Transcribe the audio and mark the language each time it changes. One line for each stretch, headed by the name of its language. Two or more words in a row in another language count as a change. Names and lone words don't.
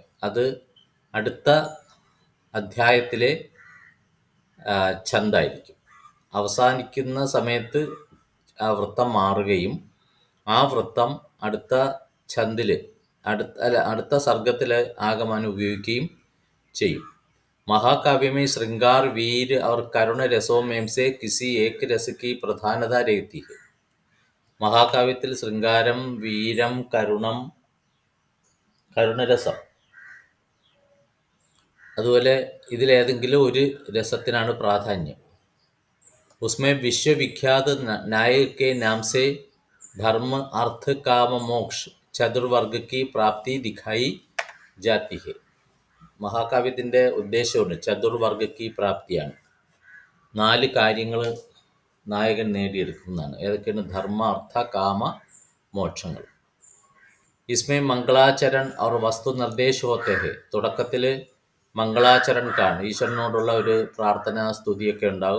Malayalam: അത് അടുത്ത അധ്യായത്തിലെ ഛന്ദായിരിക്കും. അവസാനിക്കുന്ന സമയത്ത് ആ വൃത്തം മാറുകയും ആ വൃത്തം അടുത്ത ഛന്ദിൽ അടുത്ത സർഗത്തിൽ ആകമാനം ഉപയോഗിക്കുകയും ചെയ്യും.
Hindi: महाकाव्य में श्रृंगार, वीर और करुण रसों में से किसी एक रस की प्रधानता रहती है.
Malayalam: മഹാകാവ്യത്തിൽ ശൃംഗാരം, വീരം, കരുണരസം, അതുപോലെ ഇതിലേതെങ്കിലും ഒരു രസത്തിനാണ് പ്രാധാന്യം.
Hindi: उसमें विश्वविख्यात नायक के नाम से धर्म, अर्थ, काम, मोक्ष चतुर्वर्ग की प्राप्ति दिखाई जाती है.
Malayalam: മഹാകാവ്യത്തിൻ്റെ ഉദ്ദേശമുണ്ട്
Hindi: चतुर्वर्ग की
Malayalam: പ്രാപ്തിയാണ്. 4 കാര്യങ്ങൾ നായകൻ നേടിയെടുക്കുന്നതാണ്. ഏതൊക്കെയാണ്? ധർമ്മ, അർത്ഥ, കാമ, മോക്ഷങ്ങൾ.
Hindi: इसमें मंगलाचरण और वस्तु निर्देश होते है.
Malayalam: തുടക്കത്തിൽ മംഗളാചരൺ കാണും, ഈശ്വരനോടുള്ള ഒരു പ്രാർത്ഥന, സ്തുതിയൊക്കെ ഉണ്ടാകും.